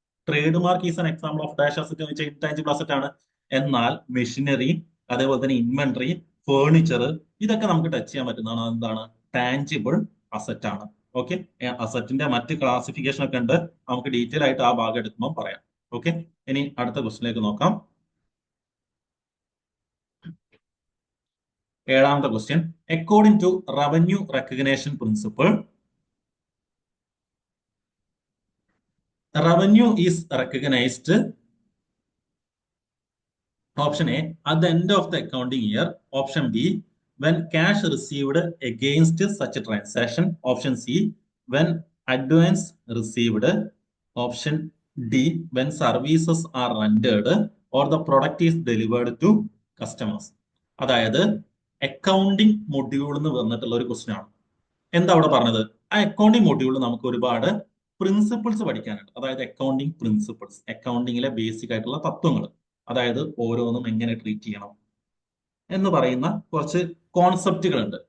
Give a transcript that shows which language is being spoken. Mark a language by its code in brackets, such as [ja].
[en] trade mark is an example of dash asset [ml] എന്ന് വെച്ചാൽ intangible asset ആണ്. എന്നാൽ മെഷീനറി, അതേപോലെ തന്നെ ഇൻവെന്ററി, ഫേർണിച്ചർ, ഇതൊക്കെ നമുക്ക് ടച്ച് ചെയ്യാൻ പറ്റുന്നതാണ്. എന്താണ്? ടാഞ്ചിബിൾ അസറ്റ് ആണ്. ഓക്കെ, അസറ്റിന്റെ മറ്റ് ക്ലാസിഫിക്കേഷൻ ഒക്കെ ഉണ്ട്, നമുക്ക് ഡീറ്റെയിൽ ആയിട്ട് ആ ഭാഗം എടുക്കുമ്പോൾ പറയാം. ഓക്കെ, ഇനി അടുത്ത ക്വസ്റ്റിലേക്ക് നോക്കാം. ഏഴാമത്തെ question. [en] According to revenue recognition principle, revenue is recognised, option A at the end of the accounting year, option B when cash received against such a transaction, option C when advance received, option D when services are rendered or the product is delivered to customers. [ml] അതായത് accounting module എന്ന് വന്നിട്ടുള്ള ഒരു question ആണ്. എന്താ അവിടെ പറഞ്ഞത്? ആ accounting മൊഡ്യൂളിൽ നമുക്ക് ഒരുപാട് പ്രിൻസിപ്പിൾസ് പഠിക്കാനുണ്ട്. അതായത് അക്കൗണ്ടിങ് പ്രിൻസിപ്പിൾസ്, അക്കൗണ്ടിങ്ങിലെ ബേസിക് ആയിട്ടുള്ള തത്വങ്ങൾ. അതായത് ഓരോന്നും എങ്ങനെ ട്രീറ്റ് ചെയ്യണം എന്ന് പറയുന്ന കുറച്ച് കോൺസെപ്റ്റുകളുണ്ട്.